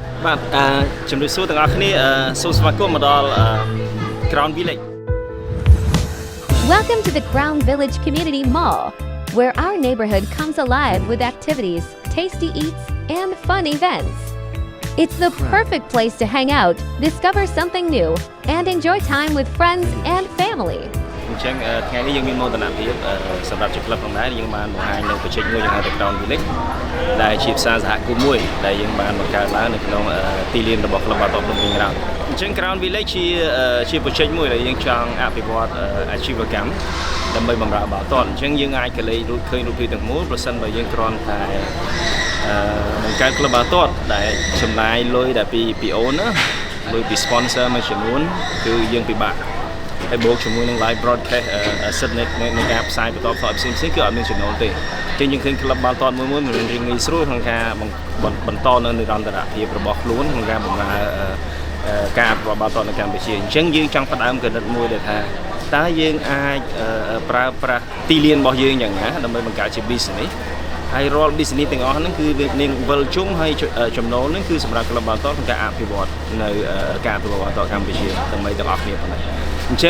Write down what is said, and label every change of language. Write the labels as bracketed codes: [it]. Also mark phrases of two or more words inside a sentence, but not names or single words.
[km] បាទជំរាបសួរទាំងអស់គ្នាសូមស្វាគមន៍មកដល់ Crown Village. [en] Welcome to the Crown Village Community Mall, where our neighborhood comes alive with activities, tasty eats, and fun events. It's the perfect place to hang out, discover something new, and enjoy time with friends and family. [km] អញ្ចឹងថ្ងៃនេះយើងមានមោទនភាពសម្រាប់ជាក្លឹបផងដែរយើងបានបង្ហាញនៅប្រជែកមួយយ៉ាងហៅថា Crown Village ដែលជាផ្សារសហគមន៍មួយដែល យើងបានបង្កើតឡើងនៅក្នុងទីលានរបស់ក្លឹបបាល់ទាត់ភ្នំពេញ Crown អញ្ចឹង Crown Village ជាប្រជែកមួយដែលយើងចង់អភិវឌ្ឍអាជីវកម្មដើម្បីបម្រើបាល់ទាត់អញ្ចឹងយើងអាចកលេចឃើញរូបភាពទាំងមូលប្រសិនបើយើងគ្រាន់តែបង្កើតក្លឹបបាល់ទាត់ដែលចំណាយលុយដែលពីអូនណាលុយពី sponsor មួយចំនួនគឺយើងពិបាកហើយបូកជាមួយនឹង [en] live broadcast asset [km] នៃការផ្សាយបន្តផ្ទាល់ផ្សេងៗគឺអ ត់មានចំណូលទេអញ្ចឹងយើងឃើញក្លឹបបាល់ទាត់មួយមិនរៀងងាយស្រួលក្នុងការបន្តនៅនិរន្តរភាពរបស់ខ្លួនក្នុងការបម្រើការប្របាល់ទាត់នៅកម្ពុជាអញ្ចឹងយើងចង់ផ្ដើមកណិតមួយដែលថាតើយើងអាចប្រើប្រាស់ទីលានរបស់យើងយ៉ាងណាដើម្បីបង្កើតជា business ហើយរាល់ business ទាំងអស់ហ្នឹងគឺវានឹងវិលជុំហើយចំណូលហ្នឹងគឺសម្រាប់ក្លឹបបាល់ទាត់ក្នុងការអភិវឌ្ឍនៅការអភិវឌ្ឍបាល់ទាត់កម្ពុជាដើម្បីទាំងអស់គ្នាផងដែរអញ្ចឹង